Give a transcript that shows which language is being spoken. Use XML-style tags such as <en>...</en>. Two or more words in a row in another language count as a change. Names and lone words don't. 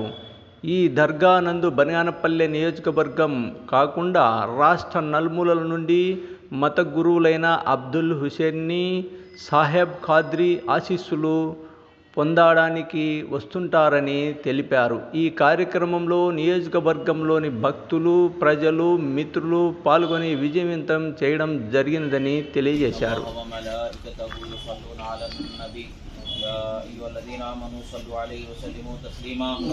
<te>ఈ దర్గా నందు బనగానపల్లె నియోజకవర్గం కాకుండా రాష్ట్ర నలుమూలల నుండి మత గురువులైన అబ్దుల్ హుస్సేన్ సాహెబ్ ఖాద్రీ ఆశీస్సులు పొందడానికి వస్తుంటారని తెలిపారు. ఈ కార్యక్రమంలో నియోజకవర్గంలోని భక్తులు, ప్రజలు, మిత్రులు పాల్గొని విజయవంతం చేయడం జరిగిందని తెలియజేశారు.</te> <ar>يا أيها الذين آمنوا صلوا عليه وسلموا تسليما.</ar>